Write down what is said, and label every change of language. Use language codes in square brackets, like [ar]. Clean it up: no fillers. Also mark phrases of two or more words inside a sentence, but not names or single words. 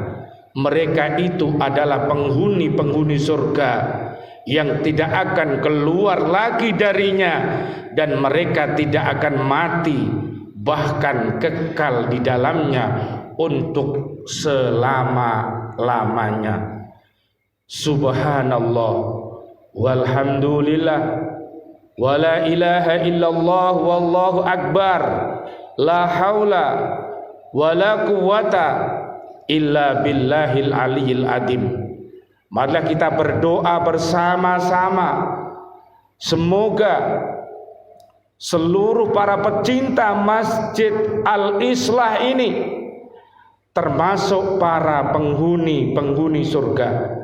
[id] Mereka itu adalah penghuni-penghuni surga yang tidak akan keluar lagi darinya, dan mereka tidak akan mati, bahkan kekal di dalamnya untuk selama-lamanya. [ar] سبحان الله والحمد لله ولا إله إلا الله والله أكبر، لا حول ولا قوة إلا بالله العلي العظيم. [id] Marilah kita berdoa bersama-sama, semoga seluruh para pecinta Masjid Al-Islah ini termasuk para penghuni surga.